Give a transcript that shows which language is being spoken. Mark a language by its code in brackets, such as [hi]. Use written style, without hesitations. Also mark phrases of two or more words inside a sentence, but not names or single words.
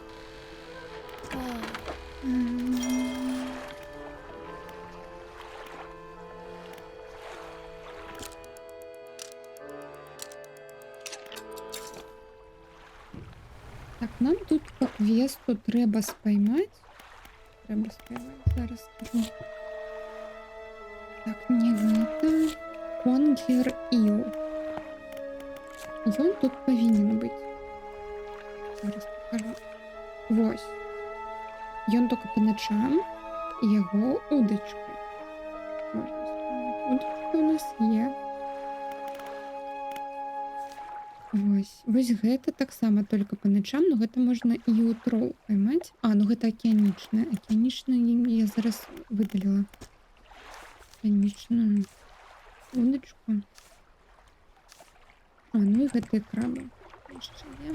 [ru] Так, нам тут по квесту треба споймать. [be] Зараз скажу. Так, не гэта. Конгер Іл. Ён тут павінен быць. Зараз покажу. Вось. Ён [ru] только по ночам, [be] і яго удочка. Можна споймать. Удочка у нас є. Вось гэта таксама [ru] только по ночам, [be] но гэта можна і ўтроў поймаць. А, ну гэта акіянічная. Акіянічную я зараз выдаліла. Акіянічную удочку. А, ну і гэтыя крабы. Яшчэ є.